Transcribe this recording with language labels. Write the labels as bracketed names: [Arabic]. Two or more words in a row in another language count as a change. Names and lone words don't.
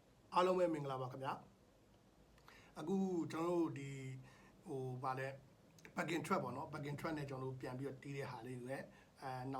[Burmese] အားလုံးပဲမင်္ဂလာပါခင်ဗျာအခုကျွန်တော်တို့ဒီဗာလဲ [English] back-in track [Burmese] ပေါ့နော် [English] back-in track [Burmese] နဲ့ကျွန်တော်တို့ပြန်ပြီးတော့တီးတဲ့ဟာလေးတွေနောက်